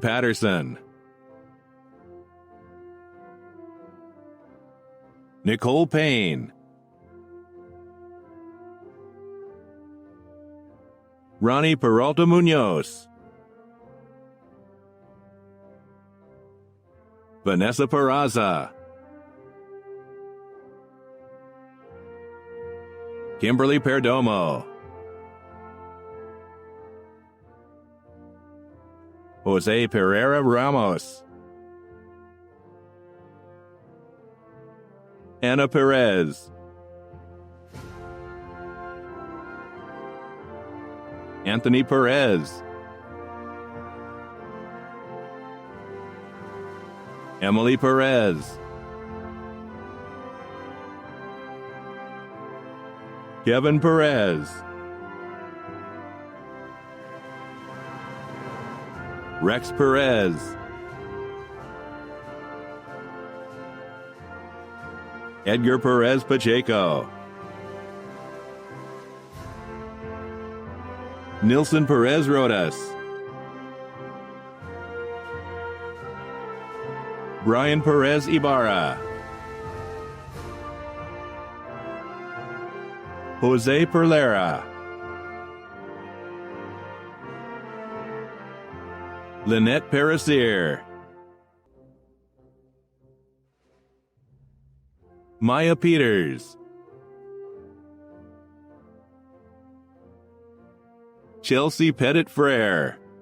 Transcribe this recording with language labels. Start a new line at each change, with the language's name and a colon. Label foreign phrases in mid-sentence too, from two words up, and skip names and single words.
English: Patterson, Nicole Payne, Ronnie Peralta Munoz, Vanessa Peraza, Kimberly Perdomo, Jose Pereira Ramos, Anna Perez, Anthony Perez, Emily Perez, Kevin Perez, Rex Perez, Edgar Perez Pacheco, Nilson Perez Rodas, Brian Perez Ibarra, Jose Perlera, Lynette Parasir, Maya Peters, Chelsea Pettit Frere,